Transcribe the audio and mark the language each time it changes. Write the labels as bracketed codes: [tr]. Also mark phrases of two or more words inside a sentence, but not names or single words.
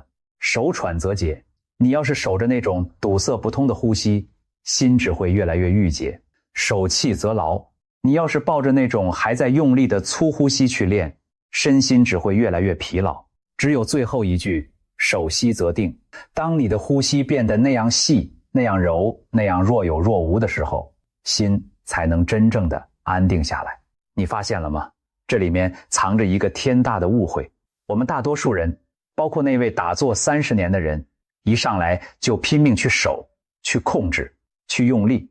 [zh] 守喘則節，你要是守着那種堵塞不通的呼吸，心只會越來越鬱結。守氣則牢，你要是抱着那種還在用力的粗呼吸去練，身心只會越來越疲勞。只有最後一句守息則定，當你的呼吸變得那樣細，那樣柔，那樣若有若無的時候，心才能真正的安定下來。你發现了嗎？這裡面藏着一個天大的誤會。我們大多數人，包括那位打坐30年的人，一上來就拼命去守，去控制，去用力。